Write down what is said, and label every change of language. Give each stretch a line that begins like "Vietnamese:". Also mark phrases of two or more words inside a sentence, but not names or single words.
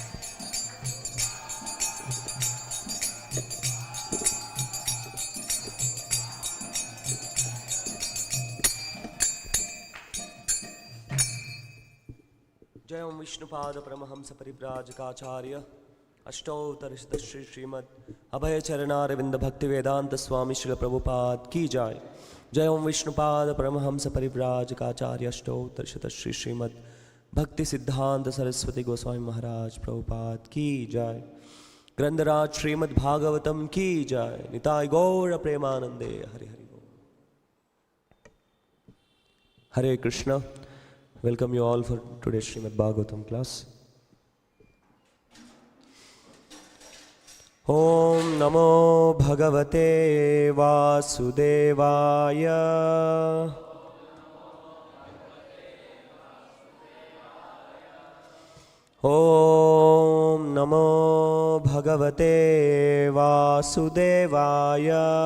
Hindi: जय ओम विष्णुपाद परमहंस परिव्राजकाचार्य अष्टोत्तरशत श्री श्रीमद अभय चरणारविंद भक्ति वेदांत स्वामी श्री प्रभुपाद की जय। जय ओम विष्णुपाद परमहंस परिव्राजकाचार्य अष्टोत्तरशत श्री श्रीमद भक्ति सिद्धांत सरस्वती गोस्वामी महाराज प्रभुपाद की जय। ग्रंथराज श्रीमद्-भागवतम की जय।
Bangla: निताय गौर प्रेमानंदे हरि हरि बोल।
Hindi: हरे कृष्णा।
English: Welcome you all for today's Śrīmad-Bhāgavatam class.
Sanskrit: ॐ नमो भगवते वासुदेवाय. ॐ नमो भगवते वासुदेवाय.